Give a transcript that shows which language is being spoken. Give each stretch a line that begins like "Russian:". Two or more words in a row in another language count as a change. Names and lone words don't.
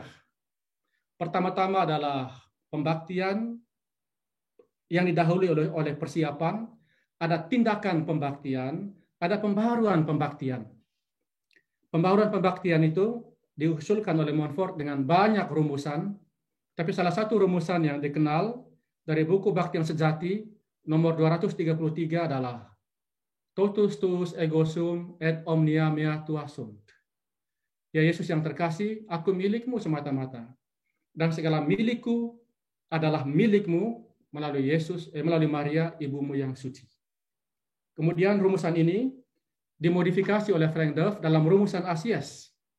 Indonesian: Pertama-tama adalah pembaktian yang didahului oleh persiapan, ada tindakan pembaktian, ada pembaharuan pembaktian. Pembaharuan pembaktian itu diusulkan oleh Montfort dengan banyak rumusan, tapi salah satu rumusan yang dikenal dari buku Bakti yang Sejati nomor 233 adalah
Latin: totus tuus ego sum et omnia mea tua sunt.
Indonesian: Ya Yesus yang terkasih, aku milikmu semata-mata, dan segala milikku adalah milikmu melalui melalui Maria, ibumu yang suci. Kemudian rumusan ini dimodifikasi oleh Frank Duff dalam rumusan Asies.